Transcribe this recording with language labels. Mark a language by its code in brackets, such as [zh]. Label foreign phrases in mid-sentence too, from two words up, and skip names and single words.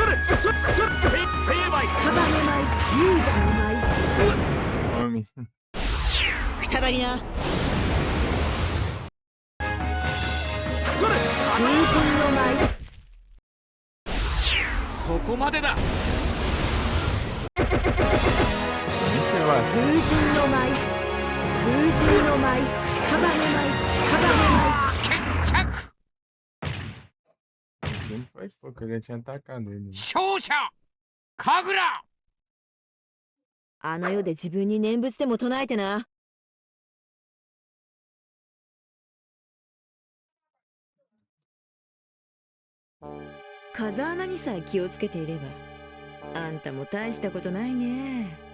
[ja] それそれ成敗。屍舞勇者の舞 [pt] Homem. [ja] くたばりな。それ風神の舞そこまでだ。 [pt] Gente, eu [ja] 風 [pt] assim. [ja] 神の舞風神の舞屍舞屍舞決着。 [pt] O time foi pouco, eu já tinha atacado ele. [ja] 勝者神楽。あの世で自分に念仏でも唱えてな。風穴にさえ気をつけていれば、あんたも大したことないね。